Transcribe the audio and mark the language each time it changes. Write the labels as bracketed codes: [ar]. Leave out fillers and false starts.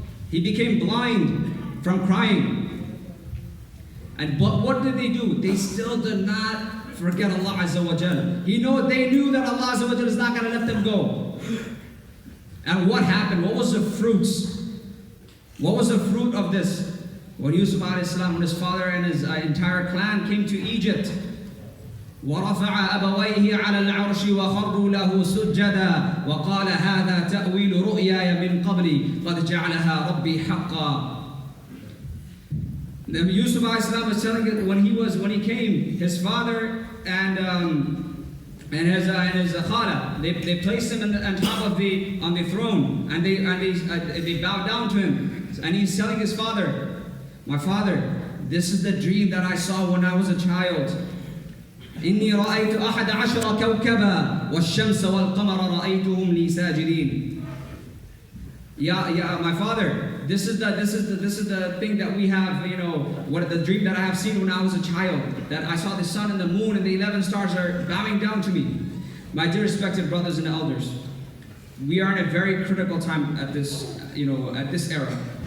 [en] He became blind from crying. But what did they do? They still did not forget Allah Azza wa Jal. They knew that Allah Azza wa Jal is not going to let them go. And what happened? What was the fruits? What was the fruit of this? When Yusuf a.s., when his father and his entire clan came to Egypt, [ar] وَرَفَعَ أَبَوَيْهِ عَلَى الْعَرْشِ وَخَرُّوا لَهُ سُجَّدًا وَقَالَ هَذَا تَأْوِيلُ رُؤْيَايَ مِنْ قَبْلِ قَدْ جَعَلَهَا رَبِّي حَقًّا. [en] Yusuf a.s. was telling it when he came, his father and his khala, they placed him on top of the throne, and they bowed down to him, and he's telling his father, my father, this is the dream that I saw when I was a child. [ar] إني رأيت 11 كوكبا والشمس والقمر رأيتهم لي ساجدين. [en] Yeah, my father, this is the thing that we have, what the dream that I have seen when I was a child, that I saw the sun and the moon and the 11 stars are bowing down to me. My dear respected brothers and elders, we are in a very critical time at this era.